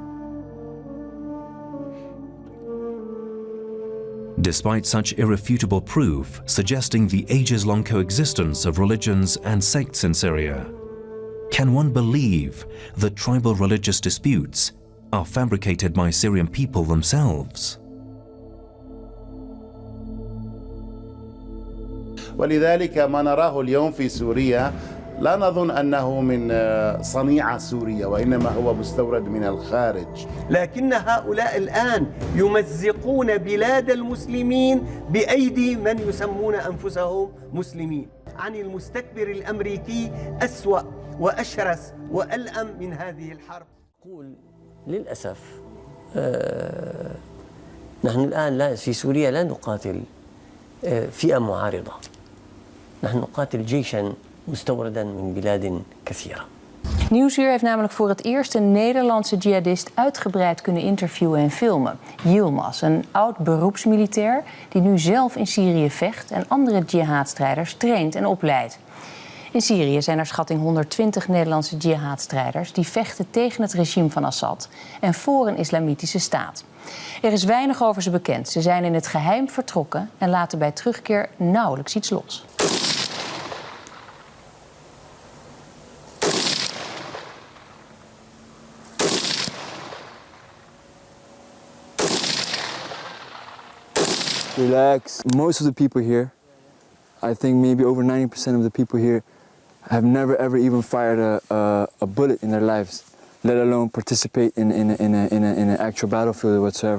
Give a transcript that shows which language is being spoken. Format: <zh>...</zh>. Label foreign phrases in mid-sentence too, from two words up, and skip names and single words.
<en>Despite such irrefutable proof suggesting the ages-long coexistence of religions and sects in Syria, can one believe that tribal religious disputes are fabricated by Syrian people themselves?</en> <ar>ولذلك ما نراه اليوم في سوريا لا نظن أنه من صنيع سوريا، وإنما هو مستورد من الخارج. لكن هؤلاء الآن يمزقون بلاد المسلمين بأيدي من يسمون أنفسهم مسلمين. عن المستكبر الأمريكي أسوأ وأشرس وألأم من هذه الحرب. أقول للأسف نحن الآن في سوريا لا نقاتل فئة معارضة، نحن نقاتل جيشا مستوردا من بلاد كثيرة.</ar> <nl>Nieuwsuur heeft namelijk voor het eerst een Nederlandse jihadist uitgebreid kunnen interviewen en filmen. Yilmaz, een oud beroepsmilitair die nu zelf in Syrië vecht en andere jihadstrijders traint en opleidt. In Syrië zijn naar schatting 120 Nederlandse jihadstrijders die vechten tegen het regime van Assad en voor een islamitische staat. Er is weinig over ze bekend. Ze zijn in het geheim vertrokken en laten bij terugkeer nauwelijks iets los.</nl> <en>Relax. Most of the people here, I think maybe over 90% of the people here, have never ever even fired a bullet in their lives, let alone participate in an actual battlefield or whatsoever.</en>